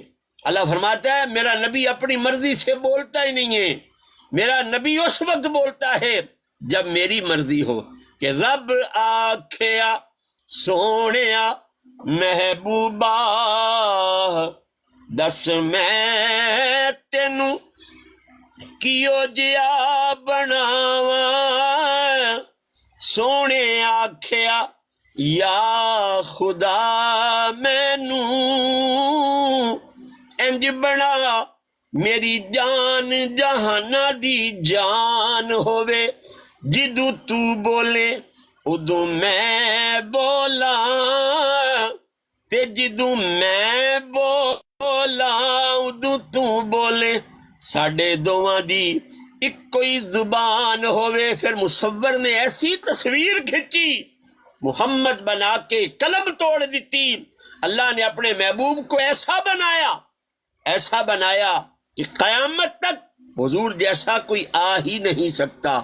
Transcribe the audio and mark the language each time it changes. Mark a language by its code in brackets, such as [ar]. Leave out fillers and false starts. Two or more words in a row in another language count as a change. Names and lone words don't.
[ur] اللہ فرماتا ہے میرا نبی اپنی مرضی سے بولتا ہی نہیں ہے، میرا نبی اس وقت بولتا ہے جب میری مرضی ہو، کہ [pa] رب آکھیا سونیا محبوبہ دس میں تینوں کیو جیا بناواں، سونے آکھیا یا خدا مینوں انج بنا میری جان جہانا دی جان ہووے، جدوں تو بولے ادوں میں بولا تے جدوں میں بولا ادوں تو بولے، ساڈے دوواں دی ایک کوئی زبان ہووے۔ [ur] پھر مصور نے ایسی تصویر کھینچی، محمد بنا کے قلم توڑ دیتی۔ اللہ نے اپنے محبوب کو ایسا بنایا کہ قیامت تک حضور جیسا کوئی آ ہی نہیں سکتا۔